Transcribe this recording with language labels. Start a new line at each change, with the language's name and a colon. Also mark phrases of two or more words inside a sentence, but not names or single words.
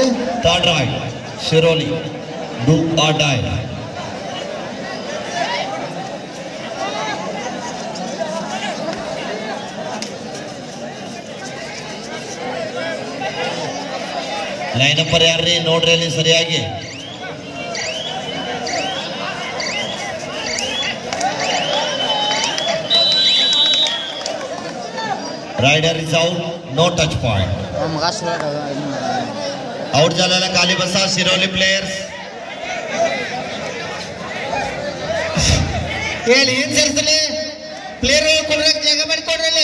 English: Third raid Shiroli, do or die. line number
Kannada: ಯಾರ್ರಿ ನೋಡ್ರಿ ಅಲ್ಲಿ ಸರಿಯಾಗಿ.
English: Raider is out, no touch point.
Marathi: आउट झालेला खाली बसा शिरोली प्लेयर्स.
Kannada: ಹೇಳಿ ಏನ್ ಸೇರಿಸಲಿ ಪ್ಲೇಯರ್ಗಳು ಕೊಡ್ರಕ್ಕೆ ಜಾಗ ಮಾಡಿಕೊಡ್ರಿ.